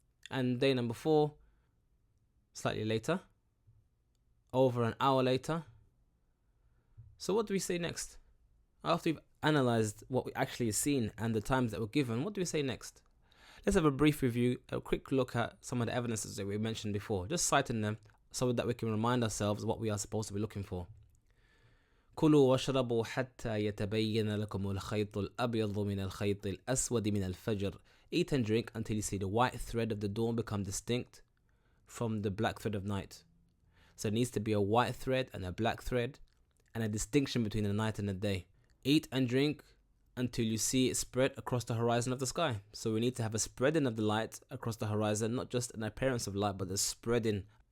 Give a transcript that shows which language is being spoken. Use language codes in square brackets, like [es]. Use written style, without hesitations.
[en] And day number 4, slightly later, over an hour later. So what do we say next? After we've analysed what we actually seen and the times that were given, what do we say next? Let's have a brief review, a quick look at some of the evidences that we mentioned before, just citing them so that we can remind ourselves what we are supposed to be looking for. [ar] كلوا واشربوا حتى يتبين لكم الخيط الأبيض من الخيط الأسود من الفجر. [en] Eat and drink until you see the white thread of the dawn become distinct from the black thread of night. So it needs to be a white thread and a black thread and a distinction between the night and the day. Eat and drink until you see it spread across the horizon of the sky. So we need to have a spreading of the light across the horizon, not just an appearance of light, but a spreading.